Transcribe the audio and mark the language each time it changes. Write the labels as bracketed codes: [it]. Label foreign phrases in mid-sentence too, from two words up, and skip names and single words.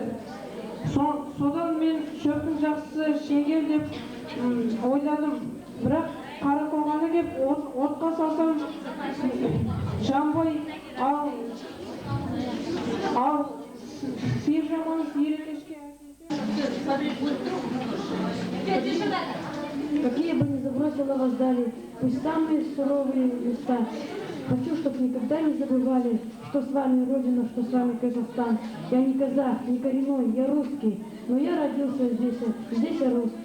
[kk] Содан мен шөптің жақсысы шеңгел деп ойладым. Бірақ қара қорғаны кеп отқа салсам жанбай, ал сиыр жаманы сиыр екешке [ru] Какие бы ни забросила вас дали, пусть самые суровые места. Хочу, чтобы никогда не забывали, что с вами Родина, что с вами Казахстан. Я не казах, не коренной, я русский, но я родился здесь я рос.